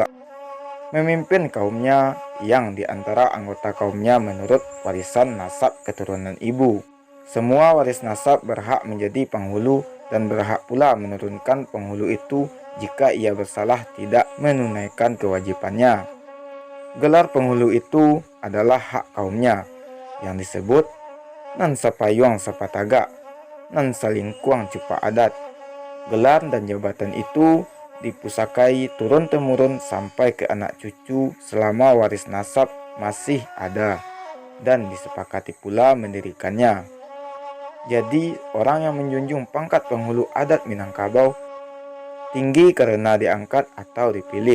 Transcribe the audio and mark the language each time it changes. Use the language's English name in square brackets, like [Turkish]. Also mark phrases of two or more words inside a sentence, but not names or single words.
[Indonesian] Memimpin kaumnya yang diantara anggota kaumnya menurut warisan nasab keturunan ibu. Semua waris nasab berhak menjadi penghulu dan berhak pula menurunkan penghulu itu jika ia bersalah tidak menunaikan kewajibannya. Gelar penghulu itu adalah hak kaumnya yang disebut [Minangkabau] nan sapayuang sapataga, nan salingkuang cupa adat. [Indonesian] Gelar dan jabatan itu dipusakai turun-temurun sampai ke anak cucu selama waris nasab masih ada dan disepakati pula mendirikannya. Jadi orang yang menjunjung pangkat penghulu adat Minangkabau tinggi karena diangkat atau dipilih.